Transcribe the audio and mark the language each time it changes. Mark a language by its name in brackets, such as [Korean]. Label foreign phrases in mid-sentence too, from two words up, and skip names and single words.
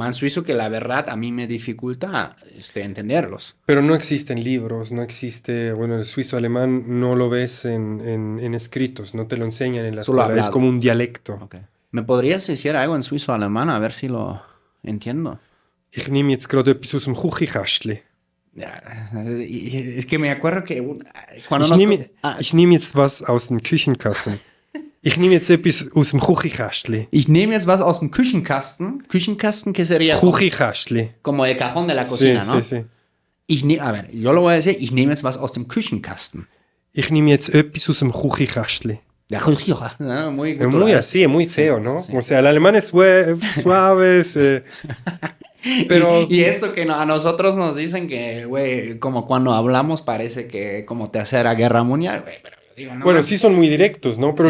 [Spanish] alemán suizo, que la verdad a mí me dificulta entenderlos. Pero no existen libros, no existe, bueno, el suizo-alemán no lo ves en escritos, no te lo enseñan en la Solo escuela, es hablado. como un dialecto. Ok. ¿Me podrías decir algo en suizo-alemán? A ver si lo entiendo. [German] Ich nehme jetzt gerade etwas aus dem Küchenkastli. Ja, [Spanish] es que me acuerdo que cuando [German] Ich [Spanish] nos... [German] nehme, ich nehme jetzt was aus dem Küchenkasten. Ich nehme jetzt etwas aus dem Küchenkästchen. Ich nehme jetzt was aus dem Küchenkasten. Küchenkasten, [Spanish] que sería [German] Küchenkästchen. [Spanish] como el cajón de la Sí, cocina, sí, ¿no? sí. A ver, yo lo voy a decir, [German] ich nehme jetzt was aus dem Küchenkasten. Ich nehme jetzt etwas aus dem Küchenkästchen. Ja, [Spanish] ¿no? Muy Es muy cultural. así, es muy feo, ¿no? Sí. O sea, el alemán es suave, pero... Y esto que a nosotros nos dicen que, güey, como cuando hablamos parece que como tercera guerra mundial, güey, pero yo digo, no. Bueno, mames. sí son muy directos, ¿no? Pero los